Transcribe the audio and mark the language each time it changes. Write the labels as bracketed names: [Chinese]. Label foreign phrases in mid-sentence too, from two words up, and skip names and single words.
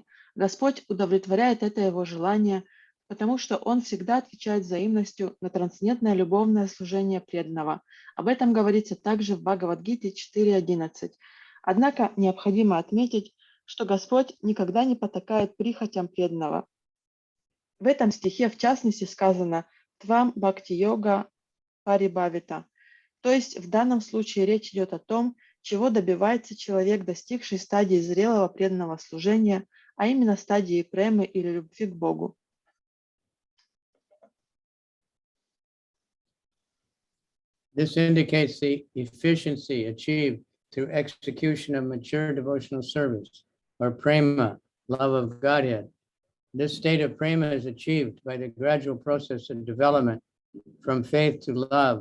[Russian] Господь удовлетворяет это его желание, потому что Он всегда отвечает взаимностью на трансцендентное любовное служение преданного. Об этом говорится также в Бхагавад-гите 4.11. Однако необходимо отметить, что Господь никогда не потакает прихотям преданного. В этом стихе, в частности, сказано [Sanskrit] «त्वम् भक्ति-योग परिभाविता», [Russian] то есть в данном случае речь идет о том, чего добивается человек, достигший стадии зрелого преданного служения, а именно стадии премы или любви к Богу. [English] This indicates the efficiency achieved through execution of mature devotional service, or prema, love of Godhead. This state of prema is achieved by the gradual process of development from faith to love.